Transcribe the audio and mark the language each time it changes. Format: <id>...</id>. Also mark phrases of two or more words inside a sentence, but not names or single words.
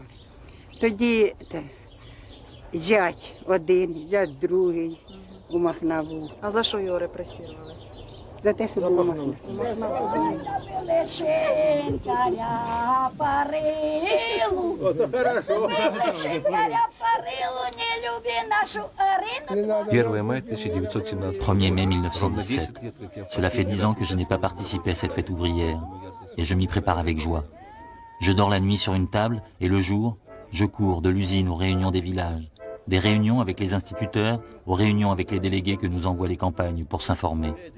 <uk>Тоді зять один, зять другий у Махна був. А за що його репресували? За те, що був у Махна. Шинкаря парилу, шинкаря парилу, не люби нашу Арину.</uk> <ru>1 мая 1917.</ru> <fr>1er mai 1917. Cela fait 10 ans que je n'ai pas participé à cette fête ouvrière, et je m'y prépare avec joie. Je dors la nuit sur une table, et le jour, je cours de l'usine aux réunions des villages, des réunions avec les instituteurs, aux réunions avec les délégués que nous envoient les campagnes pour s'informer.</fr>